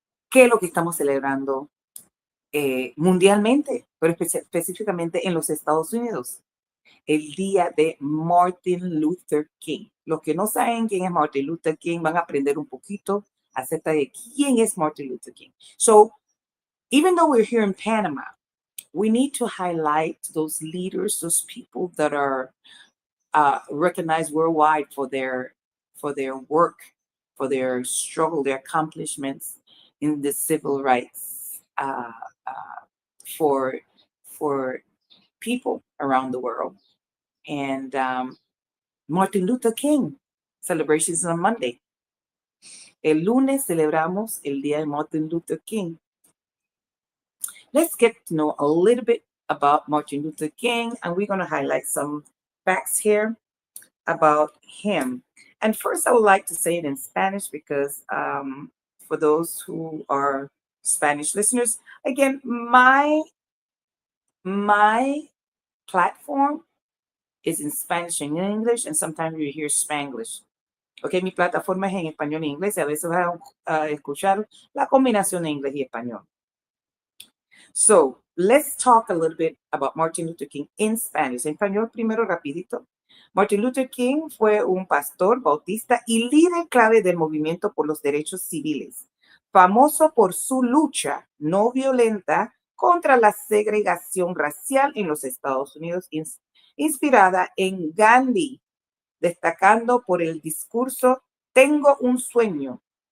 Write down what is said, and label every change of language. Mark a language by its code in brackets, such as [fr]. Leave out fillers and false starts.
[es] ¿Qué es lo que estamos celebrando mundialmente, pero específicamente en los Estados Unidos? El día de Martin Luther King. Los que no saben quién es Martin Luther King van a aprender un poquito acerca de quién es Martin Luther King. [en] So, even though we're here in Panama, we need to highlight those leaders, those people that are recognized worldwide for their work, for their struggle, their accomplishments in the civil rights for people around the world. And Martin Luther King celebrations on Monday. [es] El lunes celebramos el día de Martin Luther King. [en] Let's get to know a little bit about Martin Luther King, and we're going to highlight some facts here about him. And first, I would like to say it in Spanish because for those who are Spanish listeners, again, my platform is in Spanish and English, and sometimes you hear Spanglish. [es] Ok, mi plataforma es en español e inglés, y a veces vas a escuchar la combinación de inglés y español. [en] So, let's talk a little bit about Martin Luther King in Spanish. [es] En español, primero, rapidito. Martin Luther King fue un pastor bautista y líder clave del movimiento por los derechos civiles, famoso por su lucha no violenta contra la segregación racial en los Estados Unidos, inspirada en Gandhi, destacando por el discurso "Tengo un sueño",